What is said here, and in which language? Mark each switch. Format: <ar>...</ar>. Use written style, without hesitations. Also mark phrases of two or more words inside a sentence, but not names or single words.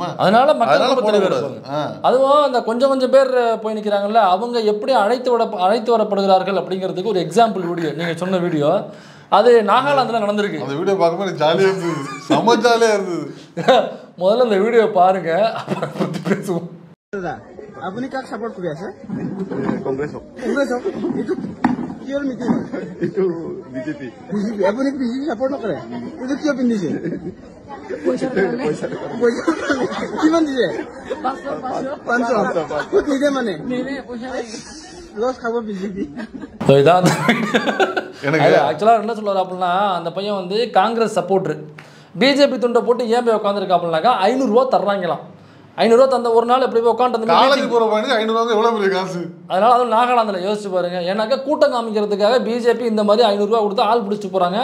<ta>அதனால அதுவும் அந்த கொஞ்சம் பேர் போய் நிற்கிறாங்கல்ல, அவங்க எப்படி அழைத்து வரப்படுகிறார்கள் அப்படிங்கிறதுக்கு ஒரு</ta> <en>example video</en> <ta>நீங்கள் சொன்ன வீடியோ. அது நாகாலாந்தில் நடந்திருக்கு. அந்த வீடியோ பார்க்கும்போது ஜாலியாக இருந்தது, செம்ம ஜாலியாக இருந்தது. முதல்ல அந்த வீடியோ பாருங்க, அப்புறம் பற்றி பேசுவோம்.</ta> <as>আপুনি কাক সাপোর্ট কৰি আছে? কংগ্ৰেছক। এইটো কিয় মিটিং? এইটো বিজেপি। আপুনি বিজেপি সাপোর্ট নকৰে? এইটো কিয় পিন্ধিছে? কিমান দিছে? 500 ক'ত নিদিয়ে মানে? লস খাব বিজেপি.</as> <ta>இதான் ஆக்சுவலாக என்ன சொல்லுவார் அப்படின்னா, அந்த பையன் வந்து காங்கிரஸ் சப்போர்ட்ரு, பிஜேபி துண்டை போட்டு ஏன் போய் உட்காந்துருக்கா அப்படின்னாக்கா 500 ரூபா தர்றாங்களாம். 500 ரூபா தந்த ஒரு நாள் எப்படி போய் உட்காந்து காலேஜ் போற பையனுக்கு 500 ரூபா எவ்வளவு பெரிய காசு. அதனால அதுவும் நாகாலாந்தில் யோசிச்சு பாருங்க. ஏன்னாக்கா கூட்டம் காமிக்கிறதுக்காக பிஜேபி இந்த மாதிரி 500 ரூபா கொடுத்து ஆள் பிடிச்சிட்டு போறாங்க.</ta>